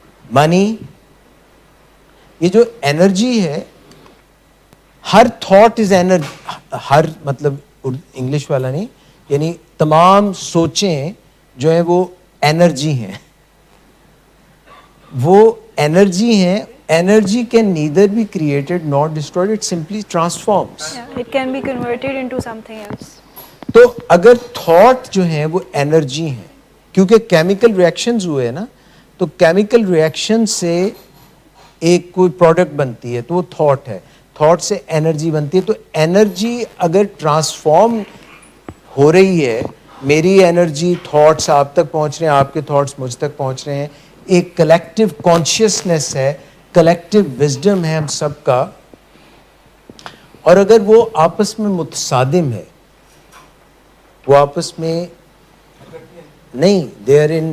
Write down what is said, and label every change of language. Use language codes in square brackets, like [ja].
[ur] منی, یہ جو انرجی ہے, ہر تھاٹ از انرجی, ہر مطلب انگلش والا نہیں, یعنی تمام سوچیں جو ہیں وہ انرجی ہیں, وہ انرجی ہیں. [en] Energy can neither be created nor destroyed, it simply transforms. Yeah, it can be converted into something else. [ur] تو اگر تھاٹ جو ہیں وہ انرجی ہیں, کیونکہ کیمیکل ریئیکشنز ہوئے نا, تو کیمیکل ریئیکشن سے ایک کوئی پروڈکٹ بنتی ہے تو وہ تھاٹ ہے, تھاٹ سے انرجی بنتی ہے. تو انرجی اگر ٹرانسفارم ہو رہی ہے, میری انرجی تھاٹس آپ تک پہنچ رہے ہیں, آپ کے تھاٹس مجھ تک پہنچ رہے ہیں, ایک کلیکٹیو کانشیسنیس ہے, کلیکٹیو وزڈم ہے ہم سب کا, اور اگر وہ آپس میں متصادم ہے, وہ آپس میں نہیں, دے آر